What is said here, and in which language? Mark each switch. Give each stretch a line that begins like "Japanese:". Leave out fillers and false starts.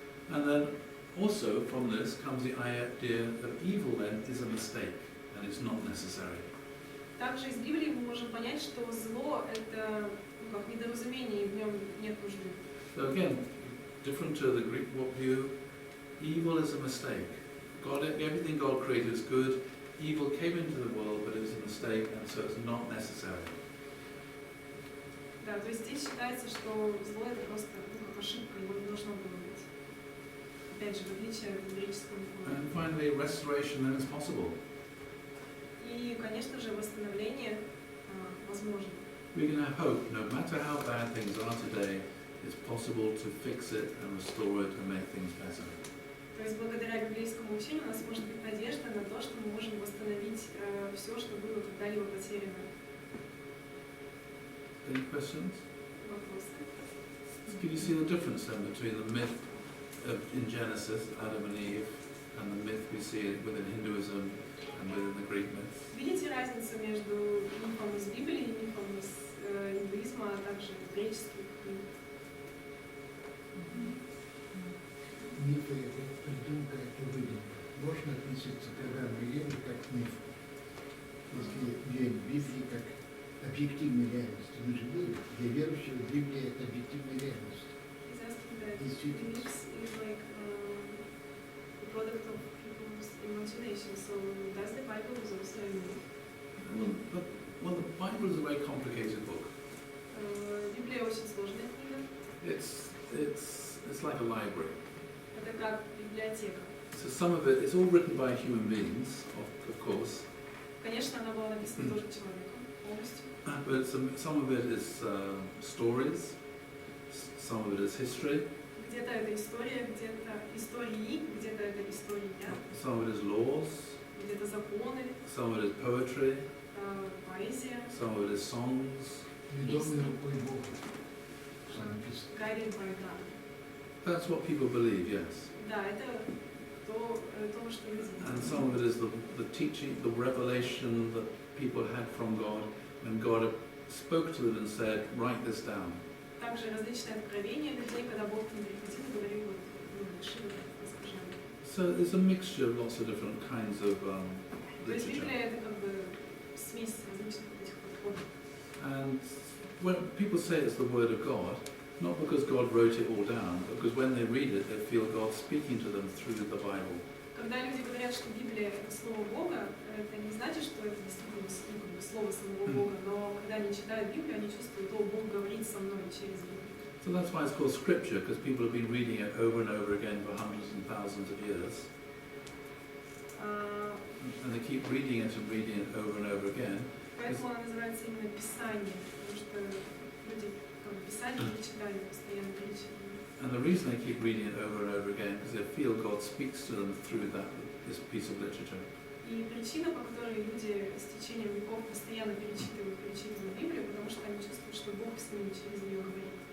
English: And then also from this comes the idea that evil then is a mistake and it's not necessary.
Russian: Также из Библии мы можем понять, что зло это как недоразумение, и в нем нет нужды.
English: So again, different to the Greek view, evil is a mistake. Everything God created is good. Evil came into the world, but it was a mistake, and so it's not necessary.
Russian: Да, то есть здесь считается, что зло это просто как ошибка, его не должно было быть. Опять же, в отличие от греческого мифологии.
English: And finally, restoration then is possible.
Russian: И, конечно же, восстановление возможно.
English: We can have hope, no matter how bad things are today, it's possible to fix it and restore it and make things better.
Russian: То есть благодаря библейскому учению у нас может быть надежда на то, что мы можем восстановить все, что было когда-либо потеряно.
English: Any questions?
Russian: Вопросы?
English: Can you see the difference then between the myth in Genesis, Adam and Eve, and the myth we see within Hinduism and within the Greek myth?
Russian: Видите разницу между мифом из Библии и мифом из индуизма, а также греческих мифов? Мифы — это придумка, это выдумка. Можно относиться к Адаму и Еве как к мифу. Если верить в Библии как объективной реальности. Мы же верим. Для верующего Библия — это объективная реальность.
English: He's asking that
Russian: Действительно.
English: beliefs is like the product of people's imagination. So does the Bible is also a myth? Well, the Bible is a very complicated book.
Russian: Библия очень сложная книга.
English: It's like a library.
Russian: Это как библиотека.
English: So some of it is all written by human beings, of course.
Russian: Конечно, она была написана тоже человеком полностью.
English: But some of it is stories, some of it is history.
Russian: Где-то это история, где-то истории, где-то это история,
English: Some of it is laws,
Russian: где-то законы,
English: some of it is poetry,
Russian: поэзия,
English: some of it is songs.
Russian: Ведомый рукой Бога. Что написано.
English: guided by God. That's what people believe, yes.
Russian: Да, это то, что люди
English: And
Russian: видят.
English: some of it is the teaching, the revelation that people had from God, when God spoke to them and said, write this down.
Russian: Также различные откровения людей, когда Бог к ним приходил и говорил, вот, напиши, расскажи.
English: So there's a mixture of lots of different kinds of
Russian: То есть
English: literature.
Russian: Библия это как бы смесь различных этих подходов.
English: And when people say it's the Word of God, not because God wrote it all down, but because when they read it, they feel God speaking to them through the Bible.
Russian: Когда люди говорят, что Библия это слово Бога, это не значит, что это действительно слово самого Бога, но когда они читают Библию, они чувствуют, о, Бог говорит со мной через Библию.
English: So that's why it's called Scripture, because people have been reading it over and over again for hundreds and thousands of years. And they keep reading it and reading it over and over again.
Russian: Поэтому она называется именно Писание, потому что люди Писание читали, постоянно перечитывали.
English: And the reason they keep reading it over and over again is because they feel God speaks to them through this piece of literature.
Russian: И причина, по которой люди с течением веков постоянно перечитывают Библию, потому что они чувствуют, что Бог с ними через нее говорит.